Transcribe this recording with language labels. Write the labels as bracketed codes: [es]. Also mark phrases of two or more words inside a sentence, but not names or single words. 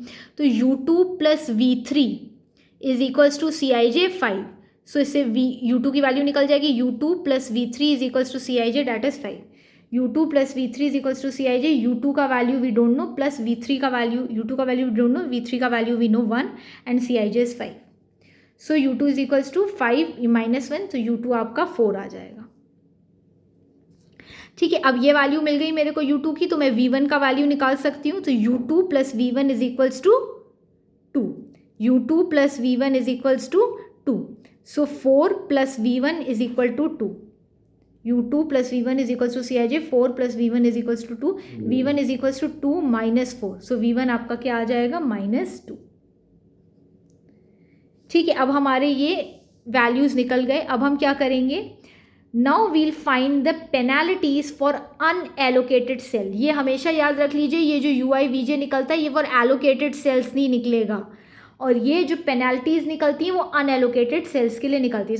[hi] तो u2 + v3 = cij 5। सो इससे u2 की वैल्यू निकल जाएगी, u2 + v3 = cij, [en] that is 5. [hi] u2 + v3 = cij। u2 का वैल्यू [en] we don't know, [hi] प्लस v3 का वैल्यू, u2 का वैल्यू [en] we don't know, [hi] v3 का वैल्यू [en] we know 1 and cij is 5. [hi] सो u2 = 5 - 1, तो u2 आपका 4 आ जाएगा। ठीक है, अब ये वैल्यू मिल गई मेरे को U2 की, तो मैं V1 का वैल्यू निकाल सकती हूँ। [en] तो U2 plus V1 is equals to 2, U2 plus V1 is equals to 2, so 4 plus V1 is equal to 2, U2 plus V1 is equals to CIJ, 4 plus V1 is equals to 2, V1 is equals to 2 minus 4, [hi] सो V1 आपका क्या आ जाएगा -2। ठीक है, अब हमारे ये वैल्यूज निकल गए। अब हम क्या करेंगे, [en] now we'll find the penalties for unallocated cell. [hi] ये हमेशा याद रख लीजिए, ये जो UIVJ निकलता है ये [en] for allocated cells [hi] नहीं निकलेगा, और ये जो पेनल्टीज निकलती हैं वो [en] unallocated cells [hi] के लिए निकलती है।